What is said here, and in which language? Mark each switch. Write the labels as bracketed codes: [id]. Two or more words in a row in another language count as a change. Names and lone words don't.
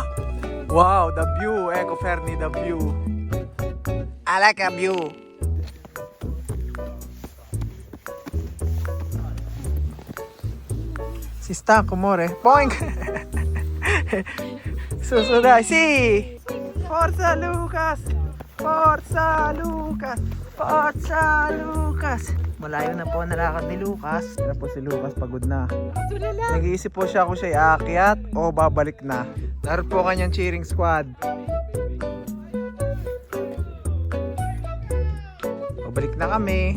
[en] Wow, the view. Ecco Fernie, the view. I like a view. [it] Si stanco, amore. Boing! [tl] Susunod. Si! [it] Forza Lucas! Forza Lucas! Forza Lucas! [tl] Malayo na po ang nalakad ni Lucas. Yan po si Lucas, pagod na. Nag-iisip po siya kung siya aakyat o babalik na. Naroon po kanyang cheering squad. Babalik na kami.